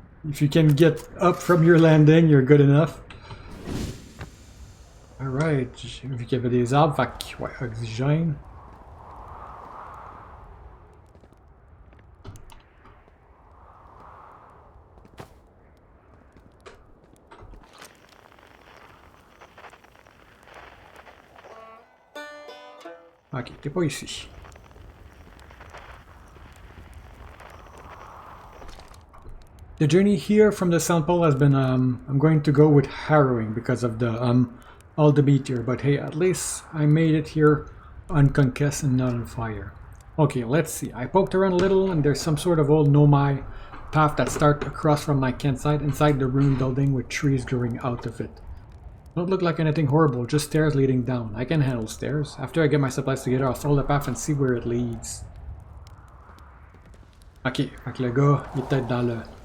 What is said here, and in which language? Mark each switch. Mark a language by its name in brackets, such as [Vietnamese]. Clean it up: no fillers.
[English] If you can get up from your landing, you're good enough. [French] Alright, j'ai vu qu'il y avait des arbres, fait que, ouais, oxygène. Ok, t'es pas ici. [English] The journey here from the South Pole has been, I'm going to go with harrowing because of the, all the meteor, but hey, at least I made it here unconcussed and not on fire. Okay, let's see. I poked around a little and there's some sort of old nomai path that starts across from my campsite inside the ruined building with trees growing out of it. Don't look like anything horrible, just stairs leading down. I can handle stairs. After I get my supplies together, I'll follow the path and see where it leads. [French] Ok, fait que le gars, il est peut-être dans le...